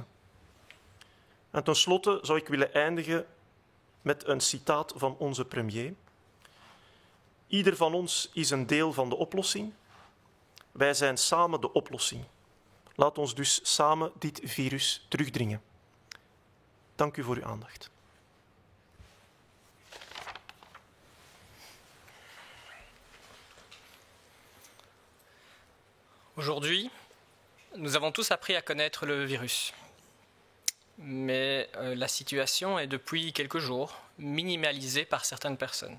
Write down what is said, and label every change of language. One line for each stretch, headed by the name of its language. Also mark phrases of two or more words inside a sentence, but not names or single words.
Dutch: En tenslotte zou ik willen eindigen met een citaat van onze premier. Ieder van ons is een deel van de oplossing. Wij zijn samen de oplossing. Laat ons dus samen dit virus terugdringen. Dank u voor uw aandacht.
French: Aujourd'hui, nous avons tous appris à connaître le virus. Mais la situation est depuis quelques jours minimalisée par certaines personnes.